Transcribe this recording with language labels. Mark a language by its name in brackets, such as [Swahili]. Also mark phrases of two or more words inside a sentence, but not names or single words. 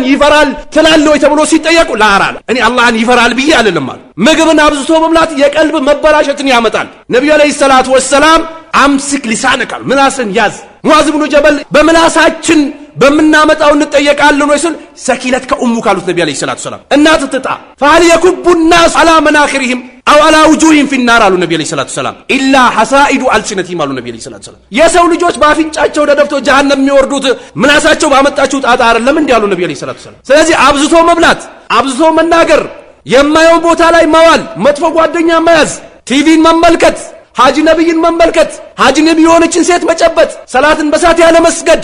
[Amharic] ይፈራል ትላለህ ወይ ተብሎ ሲጠየቁ ላራል እኔ አላህን ይፈራል ብዬ አልልም። ምግብን አብዝቶ መብላት የቀልብ መበላሸትን ያመጣል። ነብዩ [Arabic] عليه الصلاة والسلام أمسك لسانك [Amharic] ምላስን ያዝ። ሙዓዝ ብኑ ጀበል በምላሳችን በመናመጣው እንጠየቃለን ወይ ሲል [Arabic] ثكلتك أمك [Amharic] ካሉት ነብዩ [Arabic] عليه الصلاة السلام [Amharic] እናት ትጣ [Arabic] فهل يكب الناس على مناخرهم او على وجوههم في النار [Amharic] አሉ ነብዩ [Arabic] عليه الصلاة السلام الا حصائد السنتهم [Amharic] አሉ ነብዩ [Arabic] عليه الصلاة السلام። [Amharic] የሰው ልጆች ባፍንጫቸው ደደፍቶ ጀሃነም የሚወርዱት ምላሳቸው ባመጣቸው ጣጣ አይደለም እንዴ አሉ ነብዩ [Arabic] عليه الصلاة السلام። [Amharic] ስለዚህ አብዝቶ መብላት፣ አብዝቶ መናገር፣ የማየው ቦታ ላይ መዋል፣ መጥፎ ጓደኛ መያዝ፣ ቲቪን መመልከት፣ ሐጂ ነብይን መመልከት፣ ሐጂ ነብይ የሆነችን ሴት መጨበጥ፣ ሰላትን በሰዓት ያለ መስገድ፣